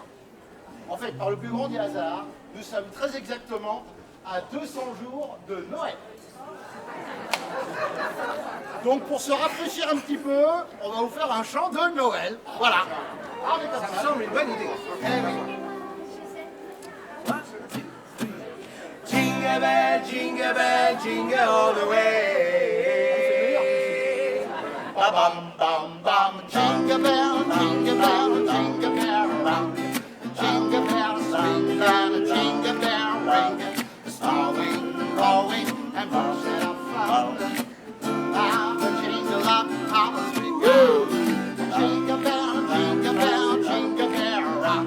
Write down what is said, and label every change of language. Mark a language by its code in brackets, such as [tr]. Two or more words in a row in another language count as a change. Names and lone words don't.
[fr] En fait, par le plus grand des hasards, nous sommes très exactement à 200 jours de Noël. Donc pour se rafraîchir un petit peu, on va vous faire un chant de Noël. Voilà. Ah, on est comme Ça me semble une bonne idée. Eh oui. [en] Jingle bell, jingle all the way. Ba bum bum bum. Jingle bell, jingle bell, jingle bell rock. Jingle bell swing and a jingle bell ring. Snowing, blowing, and bursting up fun. Have a jingle up our street. Woo! Jingle bell, jingle bell, jingle bell rock.